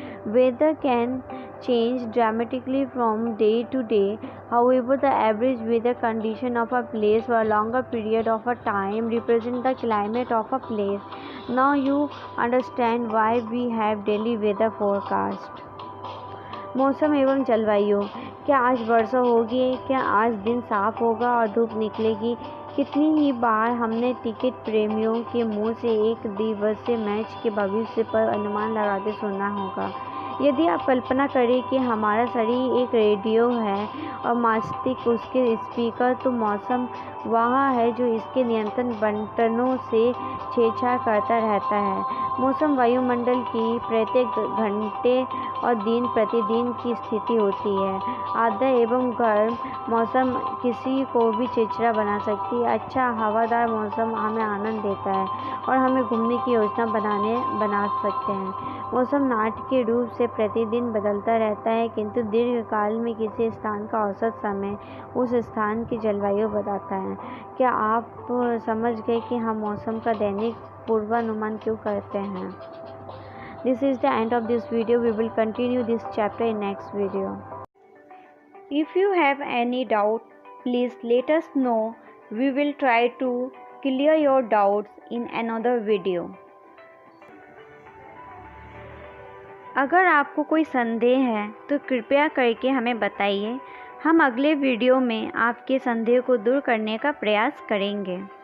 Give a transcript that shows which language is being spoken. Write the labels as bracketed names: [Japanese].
[English] Weather can change dramatically from day to day. However, the average weather condition of a place for a longer period of a time represent the climate of a place. Now you understand why we have daily weather forecast. [Hindi] मौसम एवं जलवायु। क्या आज वर्षा होगी? क्या आज दिन साफ होगा और धूप निकलेगी? कितनी ही बार हमने क्रिकेट प्रेमियों के मुंह से एक दिवसीय मैच के भविष्य पर अनुमान लगाते सुना होगा। यदि आप कल्पना करें कि हमारा शरीर एक रेडियो है और मस्तिष्क उसके स्पीकर, तो मौसम वह है जो इसके नियंत्रण बटनों से छेड़छाड़ करता रहता है। मौसम वायुमंडल की प्रत्येक घंटे और दिन प्रतिदिन की स्थिति होती है। आर्द्र एवं गर्म मौसम किसी को भी चिड़चिड़ा बना सकती है। अच्छा हवादार मौसम हमें आनंद देता है और हमें घूमने की योजना बना सकते हैं। मौसम नाटकीय रूप से प्रतिदिन बदलता रहता है, किंतु दीर्घकाल में किसी स्थान का औसत समय उस स्थान की जलवायु बताता है। क्या आप समझ गए कि हम मौसम का दैनिक पूर्वानुमान क्यों करते हैं? [English] This is the end of this video. We will continue this chapter in next video. If you have any doubt, please let us know. We will try to clear your doubts in another video. [Hindi] अगर आपको कोई संदेह है तो कृपया करके हमें बताइए। हम अगले वीडियो में आपके संदेह को दूर करने का प्रयास करेंगे।